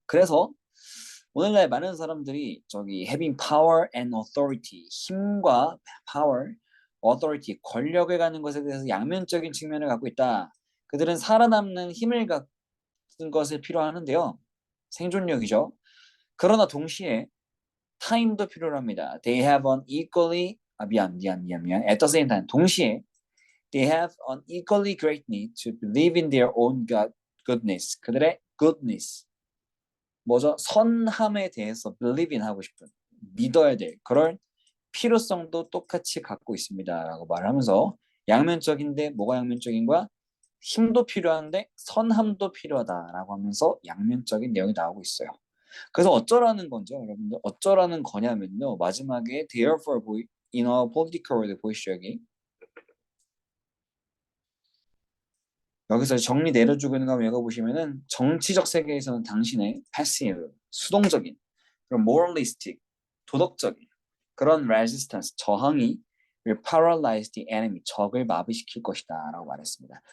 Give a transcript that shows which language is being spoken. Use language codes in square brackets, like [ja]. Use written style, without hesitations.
[ko] 그래서 오늘날 많은 사람들이 저기 [en] having power and authority [ko] 힘과 [en] power, authority [ko] 권력을 갖는 것에 대해서 양면적인 측면을 갖고 있다. 그들은 살아남는 힘을 갖는 것을 필요하는데요. 생존력이죠. 그러나 동시에 타임도 필요로 합니다. [en] They have an equally [ko] 미안. [en] At the same time [ko] 동시에 [en] they have an equally great need to believe in their own goodness. [ko] 그들의 goodness 뭐죠? 선함에 대해서 [en] believe in [ko] 하고 싶은 믿어야 될 그럴 필요성도 똑같이 갖고 있습니다라고 말을 하면서 양면적인데 뭐가 양면적인 거야? 힘도 필요한데 선함도 필요하다라고 하면서 양면적인 내용이 나오고 있어요. 그래서 어쩌라는 건죠, 여러분들? 어쩌라는 거냐면요. [en] 마지막에 therefore in a political world [ko] 보이시죠 여기? 여기서 정리 내려주고 있는 거 한번 읽어보시면은 정치적 세계에서는 당신의 passive, 수동적인 그런 moralistic, 도덕적인 그런 resistance, 저항이 [en] will paralyze the enemy, [ko] 적을 마비시킬 것이다 라고 말했습니다.